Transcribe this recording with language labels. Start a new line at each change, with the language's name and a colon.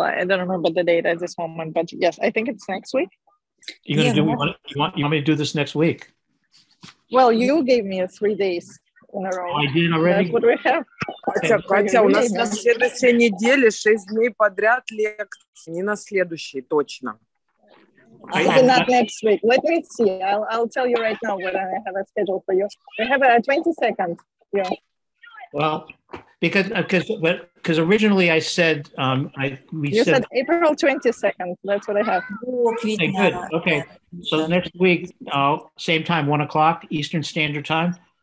English: I don't remember the date at this moment, but yes, I think it's next week. You want me to do this next week? Well, you gave me 3 days in a row. I did already. That's what we have.
Russian: Катя, у нас на следующей неделе 6 дней подряд лекции, не на следующей, точно.
English: Maybe not next week. Let me see. I'll tell you right now what I have a schedule for you. We have a 22nd. Yeah. Well, because originally I said you said April 22nd. That's what I have. Okay, good. Okay, so next week, same time, 1:00 Eastern Standard Time.